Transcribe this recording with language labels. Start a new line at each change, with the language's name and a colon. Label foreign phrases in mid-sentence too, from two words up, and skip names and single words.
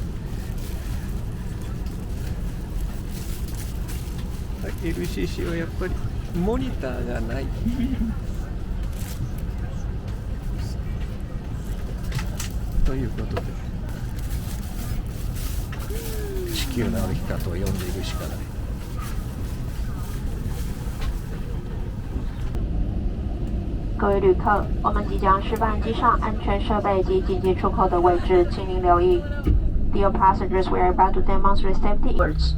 Japanese: 。LCC はやっぱりモニターがないということで地球の歩き方を読んでいるしかない。
Chinese: 各位旅客，我们即将示范机上安全设备及紧急出口的位置，请您留意。
English: Dear passengers, we are about to demonstrate safety words.